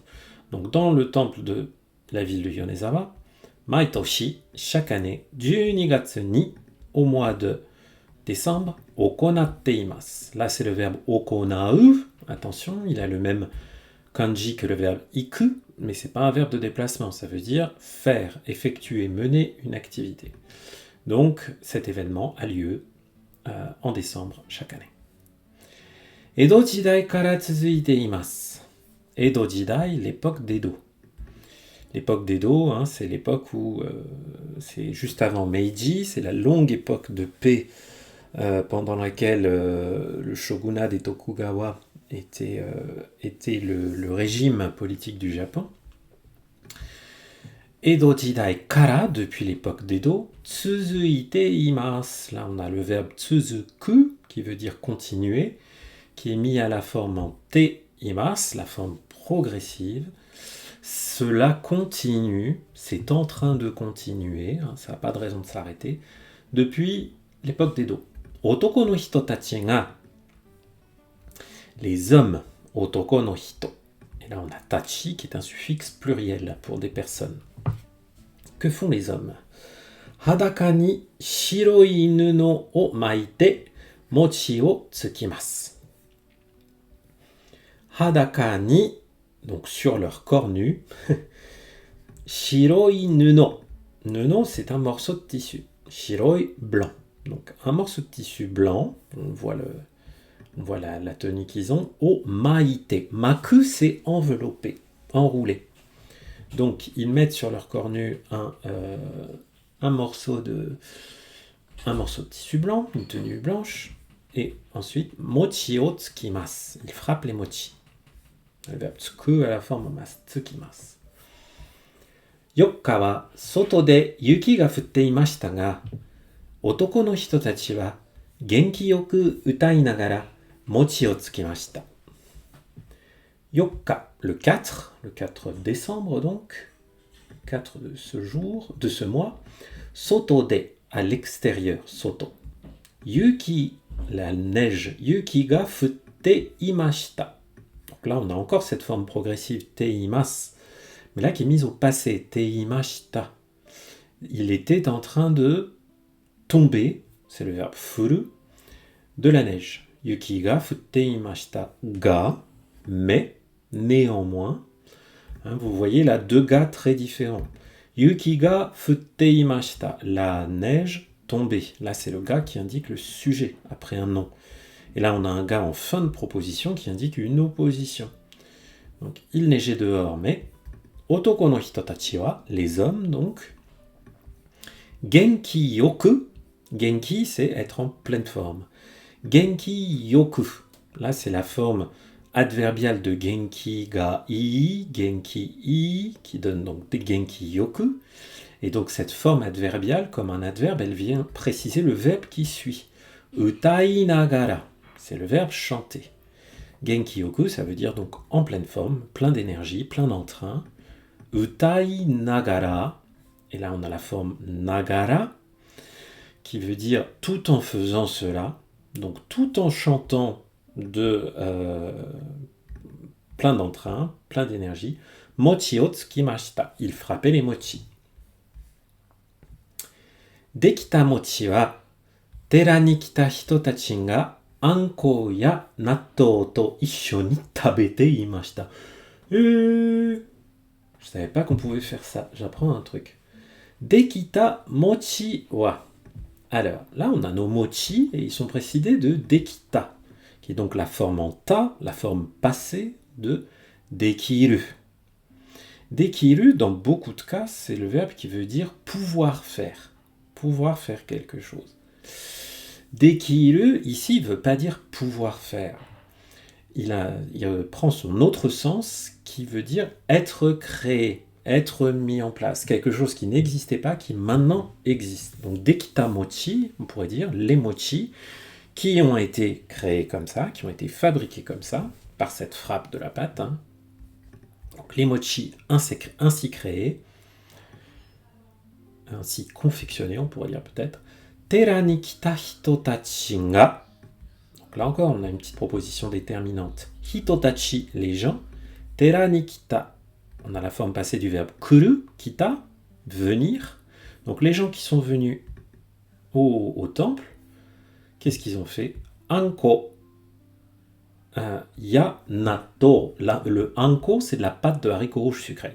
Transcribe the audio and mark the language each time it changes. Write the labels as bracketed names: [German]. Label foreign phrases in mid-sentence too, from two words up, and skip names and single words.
[French] Donc dans le temple de la ville de Yonezawa, maitoshi, chaque année, [Japanese] 12月に, [French] au mois de décembre, [Japanese] 行っています. [French] Là, c'est le verbe okonau. Attention, il a le même kanji que le verbe iku, mais c'est pas un verbe de déplacement. Ça veut dire faire, effectuer, mener une activité. Donc, cet événement a lieu en décembre chaque année. [Japanese] 江戸時代から続いています. 江戸時代, [French] l'époque d'Edo. L'époque d'Edo, c'est l'époque où c'est juste avant Meiji, c'est la longue époque de paix pendant laquelle le shogunat des Tokugawa était le régime politique du Japon. [Japanese] 江戸時代から, [French] depuis l'époque d'Edo, [Japanese] 続いています. [French] Là, on a le verbe tsuzuku, qui veut dire continuer, qui est mis à la forme en [Japanese] ています, [French] la forme progressive. Cela continue, c'est en train de continuer, hein, ça n'a pas de raison de s'arrêter, depuis l'époque d'Edo. [Japanese] 男の人たちが, [French] les hommes, [Japanese] 男の人. [French] Et là on a tachi qui est un suffixe pluriel pour des personnes. Que font les hommes? [Japanese] 裸に白い布を巻いて餅をつきます. 裸に, [French] donc sur leur corps nu, [Japanese] 白い布. [French] Nuno, c'est un morceau de tissu. Shiroi, blanc. Donc un morceau de tissu blanc, on voit la tenue qu'ils ont, [Japanese] を巻いて. [French] Maku, c'est enveloppé, enroulé. Donc ils mettent sur leur corps nu un morceau de tissu blanc, une tenue blanche, et ensuite [Japanese] 餅をつきます. [French] Ils frappent les mochi. Le verbe tsuku à la forme mas, tsukimasu. [Japanese] 四日は外で雪が降っていましたが、男の人たちは元気よく歌いながら餅をつきました. 四日, [French] le 4 décembre donc, 4 de ce jour, de ce mois, [Japanese] 外で, [French] à l'extérieur, soto. Yuki, la neige, [Japanese] 雪が降っていました. [French] Donc là, on a encore cette forme progressive teimas, mais là qui est mise au passé, teimashita. Il était en train de tomber, c'est le verbe furu, de la neige. [Japanese] 雪が降っていましたが, [French] mais, néanmoins, hein, vous voyez là deux ga très différents. [Japanese] 雪が降っていました, [French] la neige tombée. Là, c'est le ga qui indique le sujet après un nom. Et là, on a un ga en fin de proposition qui indique une opposition. Donc, il neigeait dehors, mais [Japanese] 男の人たちは, [French] les hommes donc, [Japanese] 元気よく, [French] genki c'est être en pleine forme. [Japanese] 元気よく, [French] là c'est la forme adverbiale de [Japanese] 元気がいい、元気いい, [French] qui donne donc des [Japanese] 元気よく. [French] Et donc cette forme adverbiale, comme un adverbe, elle vient préciser le verbe qui suit. [Japanese] 歌いながら, [French] c'est le verbe chanter. [Japanese] 元気よく, [French] ça veut dire donc en pleine forme, plein d'énergie, plein d'entrain. [Japanese] 歌いながら, [French] et là on a la forme nagara, qui veut dire tout en faisant cela, donc tout en chantant plein d'entrain, plein d'énergie. [Japanese] 餅をつきました, [French] il frappait les mochi. [Japanese] できた餅は, 寺に来た人たちがあんこや納豆と一緒に食べていました. [French] Je savais pas qu'on pouvait faire ça, j'apprends un truc. [Japanese] できた餅は. [French] Alors, là, on a nos mochi, et ils sont précédés de dekita, qui est donc la forme en ta, la forme passée de dekiru. Dekiru, dans beaucoup de cas, c'est le verbe qui veut dire pouvoir faire quelque chose. Dekiru, ici, ne veut pas dire pouvoir faire. Il prend son autre sens, qui veut dire être créé, être mis en place, quelque chose qui n'existait pas, qui maintenant existe. [Japanese] Donc できた餅, [French] on pourrait dire les mochi, qui ont été créés comme ça, qui ont été fabriqués comme ça, par cette frappe de la pâte. Hein. Donc les mochi ainsi créés, ainsi confectionnés, on pourrait dire peut-être. [Japanese] 寺に来た人たちが. [French] Donc là encore, on a une petite proposition déterminante. Hitotachi, les gens. [Japanese] 寺に来た. [French] On a la forme passée du verbe kuru, kita, venir. Donc les gens qui sont venus au temple, qu'est-ce qu'ils ont fait? [Japanese] あんこや納豆. [French] Le anko, c'est de la pâte de haricots rouges sucrés.